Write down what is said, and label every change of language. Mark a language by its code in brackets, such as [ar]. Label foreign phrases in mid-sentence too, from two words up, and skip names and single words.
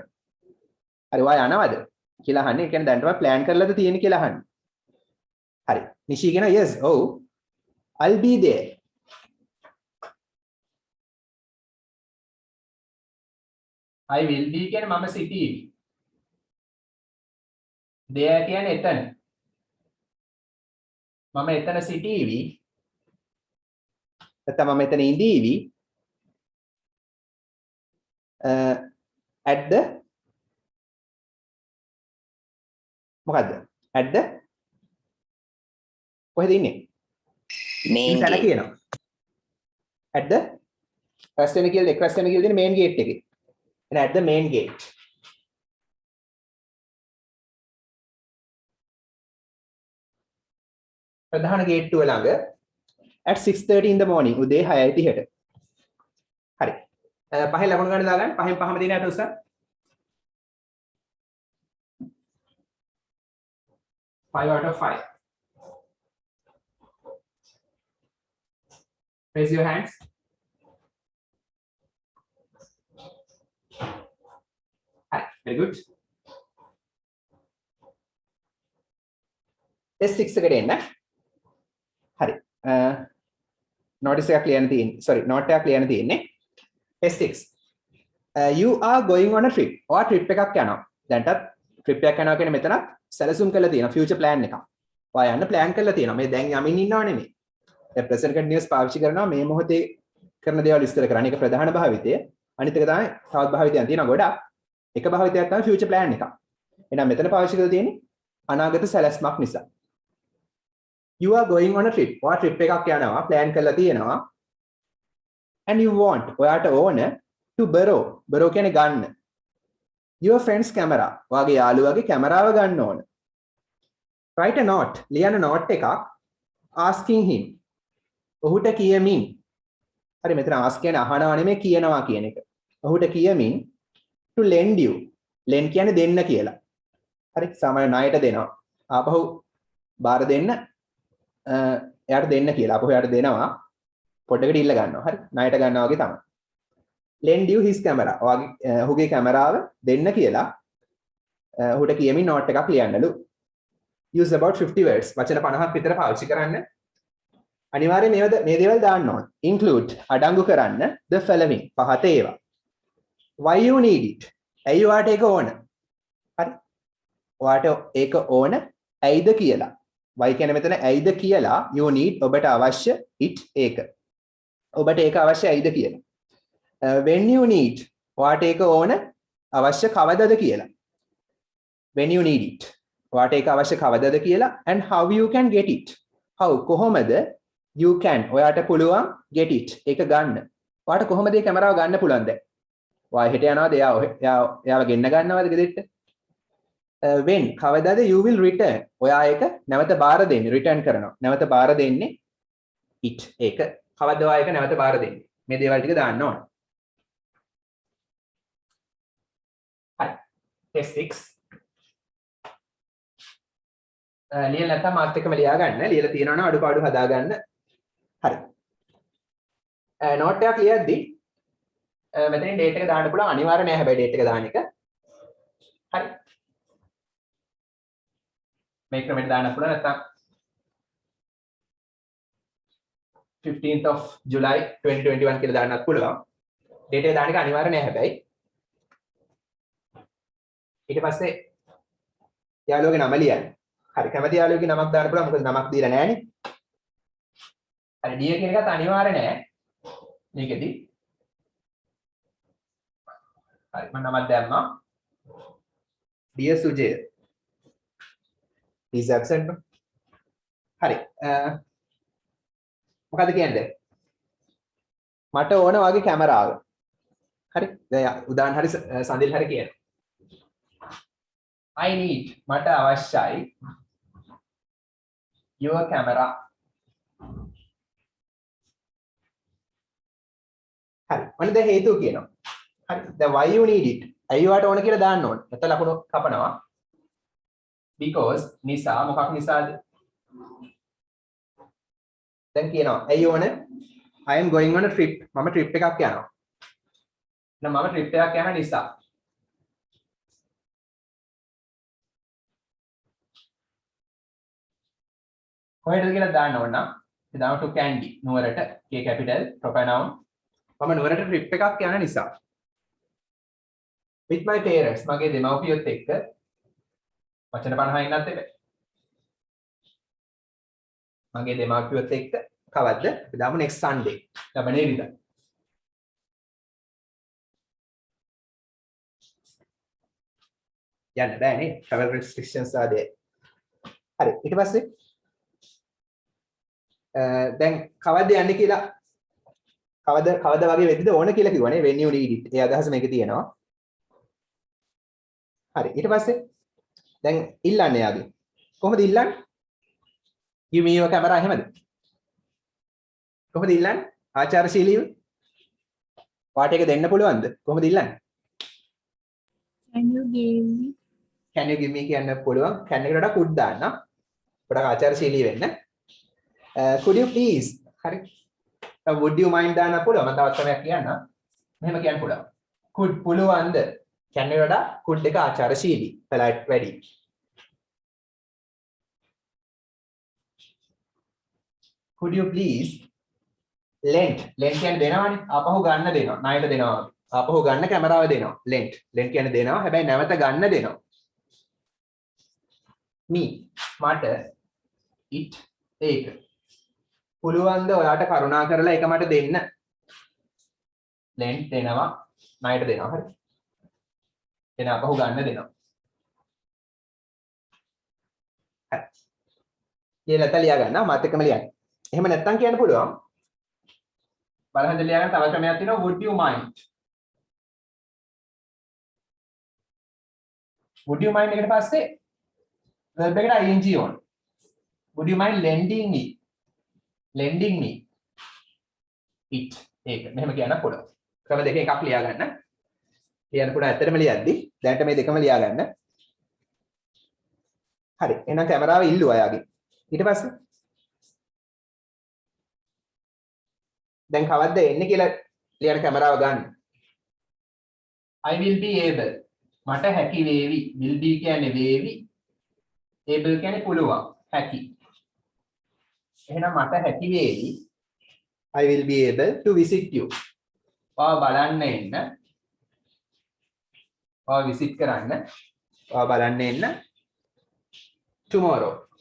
[si] හරි ඔයා යනවද කියලා අහන්නේ. ඒ කියන්නේ දැනටමත් plan කරලාද තියෙන්නේ කියලා අහන්නේ. හරි. නිෂී කියනවා yes ඔව් [en] I'll be there. I will be [si] කියන්නේ මම සිටීවි. there කියන්නේ එතන. මම එතන සිටීවි. නැත්නම් මම එතන ඉඳීවි. [en] at the මොකද්ද? at the [si] කොහෙද ඉන්නේ? [en] main [si] තැන [en] gate. [si] කියනවා. [en] at the first [si] වෙන කියලා එක් වෙන කියලා දෙන [en] main gate [si] එකේ. [en] and at the main gate. [si] ප්‍රධාන ගේට්ටුව ළඟ [en] at 6:30 in the morning [si] උදේ 6:30ට. හරි. පහෙන් ලකුණු ගන්න දාගන්න. පහෙන් දෙන යට උසන්. [en] 5 out of 5. Raise your hands. Hi, very good. [si] S6 එකට එන්න. හරි. notice එකක් ලියන්න තියෙන්නේ. sorry, note එකක් ලියන්න තියෙන්නේ. [en] S6. You are going on a trip. [si] ඔයා trip එකක් යනවා. දැන්ටත් trip එකක් යනවා කියන්නේ මෙතන සැලසුම් කරලා තියෙනවා [en] future plan [si] එකක්. ඔයා යන්න plan කරලා තියෙනවා. මේ දැන් යමින් ඉන්නව නෙමෙයි. දැන් [en] present continuous [si] පාවිච්චි කරනවා මේ මොහොතේ කරන දේවල් විස්තර කරන්න. ඒක ප්‍රධාන භාවිතය. අනිත් එක තමයි තවත් භාවිතයන් තියෙනවා ගොඩක්. එක භාවිතයක් තමයි [en] future plan [si] එකක්. එහෙනම් මෙතන පාවිච්චි කරලා තියෙන්නේ අනාගත සැලැස්මක් නිසා. [en] You are going on a trip. [si] ඔයා trip එකක් යනවා plan කරලා තියෙනවා. [en] And you want [si] ඔයාට ඕන [en] to borrow. [si] borrow කියන්නේ ගන්න. [en] your friend's camera. [si] ඔයාගේ යාළුවාගේ කැමරාව ගන්න ඕන. [en] write a note. [si] ලියන note එකක් [en] asking him. [si] ඔහුට කියමින්. හරි මෙතන ask කියන්නේ අහනවා නෙමෙයි කියනවා කියන එක. ඔහුට කියමින් [en] to lend you. [si] lend කියන්නේ දෙන්න කියලා. හරි සාමාන්‍ය ණයට දෙනවා. ආපහු බාර දෙන්න එයාට දෙන්න කියලා. ආපහු එයාට දෙනවා. පොඩ්ඩකට ඉල්ල ගන්නවා. හරි ණයට ගන්නවා වගේ තමයි. [en] lend you his camera. [si] ඔහුගේ කැමරාව දෙන්න කියලා ඔහුට කියමින් note එකක් ලියන්නලු. [en] use about 50 words. [si] වචන 50ක් විතර පාවිච්චි කරන්න. අනිවාර්යයෙන් මේ දේවල් දාන්න ඕන. include අඩංගු කරන්න [en] the following [si] පහත ඒවා. [en] why you need it. [si] ඇයි ඔයාට ඒක ඕන? හරි. ඔයාට ඒක ඕන ඇයිද කියලා. why කියන්නේ මෙතන ඇයිද කියලා [en] you need [si] ඔබට අවශ්‍ය it ඒක. ඔබට ඒක අවශ්‍ය ඇයිද කියලා. [en] when you need [si] ඔයාට ඒක ඕන අවශ්‍ය කවදද කියලා. [en] when you need it [si] ඔයාට ඒක අවශ්‍ය කවදද කියලා [en] and how you can get it. [si] how කොහොමද [en] you can [si] ඔයාට පුළුවන් [en] get it [si] ඒක ගන්න. ඔයාට කොහොමද මේ කැමරාව ගන්න පුළුවන් දැන්? ඔයා හෙට යනවාද එයාව ගෙන්න ගන්නවද ගෙදෙට්ට? when කවදාද [en] you will return [si] ඔයා ඒක නැවත බාර දෙන්නේ return කරනවා. නැවත බාර දෙන්නේ it ඒක. කවද්ද ඔයා ඒක නැවත බාර දෙන්නේ? මේ දේවල් ටික දාන්න ඕන. හරි. test 6 ලියලා නැත්නම් මාත් එක්කම ලියා ගන්න. ලියලා තියෙනවා නම් අඩුපාඩු හදා ගන්න. හරි. නෝට් එකක් ලියද්දී මෙතනින් ඩේට් එක දාන්න පුළුවන්. අනිවාර්ය නෑ හැබැයි ඩේට් එක දාන එක. හරි. මේ ක්‍රමයට දාන්න පුළුවන් නැත්නම් 15th of July 2021 කියලා දාන්නත් පුළුවන්. ඩේට් එක දාන එක අනිවාර්ය නෑ හැබැයි. ඊට පස්සේ යාළුවගේ නම ලියන්න. හරි කැමති යාළුවෙකුගේ නමක් දාන්න පුළුවන් මොකද නමක් දීලා නැහනේ. හරි ඩියර් කියන එකත් අනිවාර්ය නෑ. මේකෙදි. හරි මම නමක් දැම්මා. ඩියර් සුජය. [en] is absent. [si] හරි. මොකද කියන්නේ? මට ඕන වගේ කැමරාව. හරි. දැන් උදාහරණ හරි සඳිල් හරි කියන. [en] I need [si] මට අවශ්‍යයි [en] your camera. [si] හරි. මොන ද හේතුව කියනවා. හරි. දැන් [en] why you need it. [si] ඇයි ඔයාට ඕන කියලා දාන්න ඕන. නැත්නම් ලකුණු කපනවා. because නිසා මොකක් නිසාද? දැන් කියනවා ඇයි ඕන? [en] I am going on a trip. [si] මම trip එකක් යනවා. එහෙනම් මම trip එකක් යන නිසා. කොහෙද කියලා දාන්න ඕන නම් දාමු [en] to candy [si] නුවරට K capital proper noun මම නුවරට trip එකක් යන නිසා [en] with my parents [si] මගේ දෙමව්පියොත් එක්ක වචන 50 ඉන්නත් එපා මගේ දෙමව්පියොත් එක්ක කවද්ද අපි දාමු [en] next Sunday [si] ලබන ඉරිදා යන්න බෑනේ [en] travel restrictions [si] ආදී හරි ඊට පස්සේ දැන් කවද්ද යන්නේ කියලා කවද වගේ වෙද්දිද ඕන කියලා කිව්වනේ [en] when you need it. [si] ඒ අදහස මේකේ තියෙනවා. හරි ඊට පස්සේ දැන් ඉල්ලන්නේ යාගේ. කොහොමද ඉල්ලන්නේ? [en] give me your camera [si] එහෙමද? කොහොමද ඉල්ලන්නේ? ආචාරශීලීව? වාට එක දෙන්න පුළුවන්ද? කොහොමද ඉල්ලන්නේ? [en] can you give me [si] කියන්න පුළුවන්. can එකට වඩා could දාන්න. පොඩක් ආචාරශීලී වෙන්න. [en] could you please [si] හරි [en] would you mind [si] දාන්න පුළුවන් මම තවත් ක්‍රමයක් කියන්න මෙහෙම කියන්න පුළුවන් could පුළුවන්ද can එක වඩා could එක ආචාරශීලී polite වැඩි [en] could you please [si] lend කියන්නේ දෙනවනේ ආපහු ගන්න දෙනවා ණයට දෙනවා ආපහු ගන්න කැමරාව දෙනවා lend කියන්නේ දෙනවා හැබැයි නැවත ගන්න දෙනවා me මට it ඒක පුළුවන්ද ඔයාට කරුණා කරලා ඒක මට දෙන්න lend දෙනවා ණයට දෙනවා හරි එන අපහු ගන්න දෙනවා හරි කියලා තලියා ගන්න මාත් එක්කම ලියන්න එහෙම නැත්තම් කියන්න පුළුවන් බලන්න ලියා ගන්න තව ක්‍රමයක් තියෙනවා [en] would you mind would you mind [si] එකට පස්සේ verb එකට ing on. [en] Would you mind lending me it [si] ඒක මෙහෙම කියන්න පුළුවන්. ක්‍රම දෙකෙන් එකක් ලියා ගන්න. කියන්න පුළුවන් ඇත්තටම ලියද්දි දැනට මේ දෙකම ලියා ගන්න. හරි. එහෙනම් කැමරාව ඉල්ලුවා යාගේ. ඊට පස්සේ දැන් කවද්ද එන්නේ කියලා ලියන කැමරාව ගන්න. [en] I will be able [si] මට හැකි වේවි. [en] will be [si] කියන්නේ වේවි. able කියන්නේ පුළුවන්. හැකි. එහෙනම් මට හැකි වේවි. [en] I will be able to visit you. [si] ඔයා බලන්න එන්න. ඔයා visit කරන්න. ඔයා බලන්න එන්න. tomorrow.